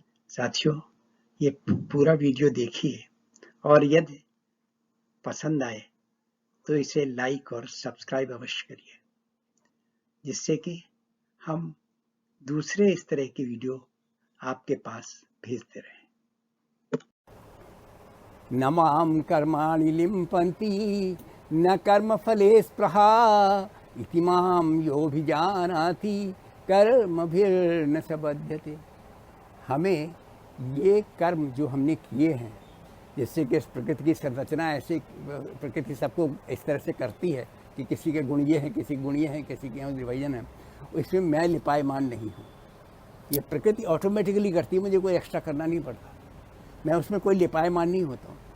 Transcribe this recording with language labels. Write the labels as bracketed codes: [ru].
[hi] साथियों, ये पूरा वीडियो देखिए और यदि पसंद आए तो इसे लाइक और सब्सक्राइब अवश्य करिए, जिससे कि हम दूसरे इस तरह की वीडियो आपके पास भेजते रहें। [sa] न मां कर्माणि लिम्पन्ति न कर्मफले स्पृहा इति मां योऽभिजानाति कर्मभिर्न स बध्यते। [hi] हमें ये कर्म जो हमने किए हैं, जिससे कि प्रकृति की संरचना ऐसे, प्रकृति सबको इस तरह से करती है कि किसी के गुण ये हैं, किसी के गुण ये हैं, किसी के विभाजन है, इसमें मैं लिपायमान नहीं हूँ। ये प्रकृति ऑटोमेटिकली करती है, मुझे कोई एक्स्ट्रा करना नहीं पड़ता, मैं उसमें कोई लिपायमान नहीं होता हूँ।